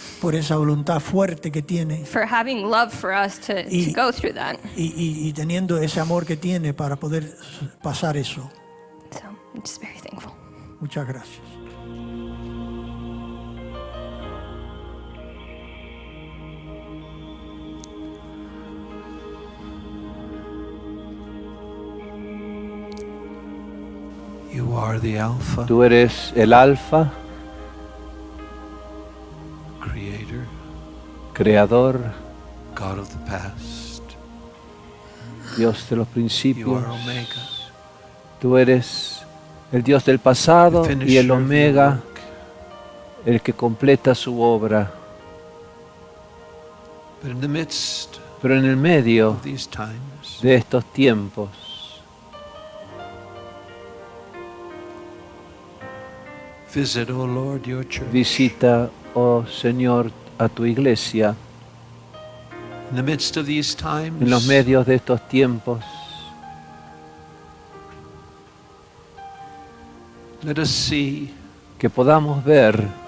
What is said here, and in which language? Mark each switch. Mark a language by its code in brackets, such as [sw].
[es] por esa voluntad fuerte que tiene [en] for having love for us to go through that. [es] y teniendo ese amor que tiene para poder pasar eso. [en] So I'm just very thankful. [es] Muchas gracias. [en] You are the Alpha, [es] Tú eres el Alfa, [en] Creator, [es] Creador, [en] God of the past. [es] Dios de los [en] You [es] principios. [en] are Omega, [es] Tú eres el Dios del pasado [en] the [es] y [en] finisher [es] el [en] of your [es] Omega, [en] work. [es] el que completa su obra. [en] But in the midst [es] Pero en el medio [en] of these times, [es] de estos tiempos, [en] visit, O Lord, your church. [es] visita, oh Señor, a tu iglesia. [en] In the midst of these times, [es] En los medios de estos tiempos, [en] let us see [es] que podamos ver